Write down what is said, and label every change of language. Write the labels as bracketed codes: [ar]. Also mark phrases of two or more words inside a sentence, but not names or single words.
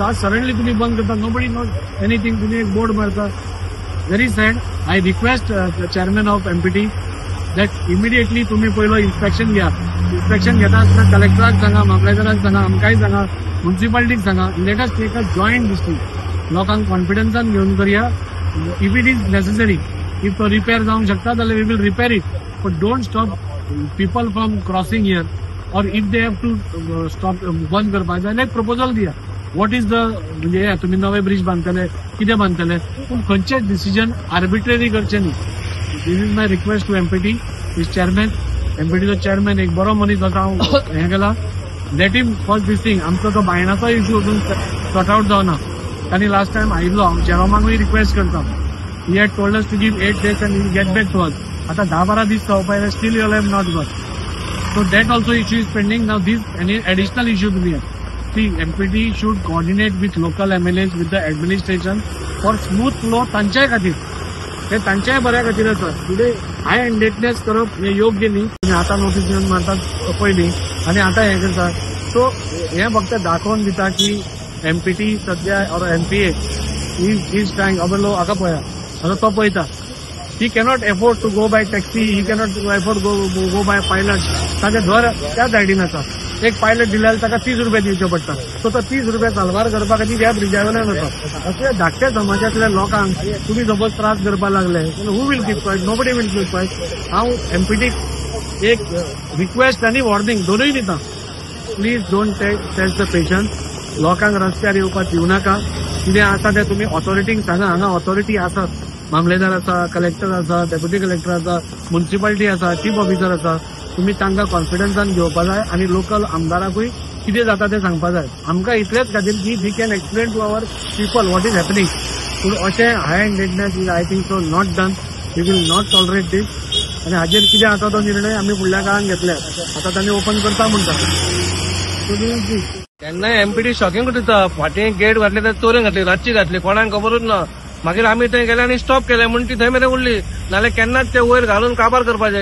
[kok] आज सडनली तुमी बंद करता, [en] nobody knows anything. [kok] तुमी एक बोर्ड मारता, [en] very sad. I request chairman of MPT that immediately [kok] तुम्ही पयलो इन्स्पेक्शन घ्या. इन्स्पेक्शन घेता आसतना कलेक्टराक सांगा, मामलेदाराक सांगा, आमकांय सांगा, म्युनिसिपालिटीक सांगा. [en] Let us take a joint decision. [kok] लोकांक कॉन्फिडन्सान घेवन करुया. [en] If it is necessary, if [kok] तो रिपेअर जावंक शकता जाल्यार [en] we will repair it. But don't stop people from crossing here. or if they have to stop [kok] बंद करपाक जाल्यार एक प्रपोजल दिया. [en] what is the [kok] म्हणजे तुम्ही नवे ब्रिज बांदतले, कितें बांदतले, पूण खंयचेच डिसिजन आर्बिट्ररी करचें न्ही. [en] This is my request to MPT. [kok] इज चेअरमॅन, एमपीटीचो चेअरमॅन एक बरो मनीस आसा, हांव हें केला. [en] Let him first this thing. [kok] आमचो तो बायणाचो इश्यू अजून [en] sort out [kok] जावना. तांणी [en] last time [kok] आयिल्लो, हांव जेरोमाकूय रिक्वेस्ट करता. [en] He had told us to give 8 days and will get back to us. [kok] आतां 10-12 दीस जावपा येयले, [en] Still you have not got. So that also issue is pending. Now this any additional issue to be here. See, MPT should coordinate with local MLAs with the administration for smooth flow. [kok] तांच्याय खातीर हे तांच्याय बऱ्या खातीर आसा. [en] today high handedness [kok] करप हे योग्य न्ही. तुम्ही आतां नोटीस घेवन मारतात पयलीं आनी आतां हें करतात. सो हें फक्त दाखोवन दिता की MPT सद्या और MPA [en] is trying. [kok] अबलो हाका पळया, आतां तो पळयता [en] he cannot afford to go by taxi, he cannot afford go by pilot. [kok] ताजें घर त्या सायडीन आसा. एक पायलट दिल्यार ताका 30 रुपया दिवचे पडटा. सो तो 30 रुपया साल्वार करपा खातीर ह्या ब्रिजा वयल्यान वता. अशे धाकट्या समाजातल्या लोकांक तुमी सपोज त्रास करपाक लागले, [en] who will keep quiet? Nobody will keep quiet. [kok] हांव एमपीटीक एक रिक्वेस्ट आनी वॉर्निंग दोनूय दिता. [en] Please don't test the patient. [kok] लोकांक रस्त्यार येवपाक दिवं नाका. कितें आसा तें तुमी ऑथॉरिटींक सांगा. हांगा ऑथॉरिटी आसात. मामलेदार आसा, कलेक्टर आसा, डेप्युटी कलेक्टर आसा, म्युन्सिपालिटी आसा, चीफ ऑफिसर आसा. तुम्ही तांकां कॉन्फिडन्सान घेवपा जाय आनी लोकल आमदाराकूय कितें जाता तें सांगपा जाय. आमकां इतलेंच खातीर की [en] we can explain to our people what is happening. [kok] पूण अशें [en] high handedness is I think so not done. We will not tolerate this. [kok] आनी हाजेर कितें आसा तो निर्णय आमी फुडल्या काळान घेतले. आतां तांणी ओपन करता म्हणटा. तेन्ना एमपीडी शॉकिंग दिता. फाटीं गेट घातली तर चोरून घातली, रातची घातली, कोणाक खबरूच ना. मागीर आमी थंय गेले आनी स्टॉप केले म्हणून ती थंय मेरेन उरली. नाल्यार केन्नाच ते वयर घालून काबार करपाचें.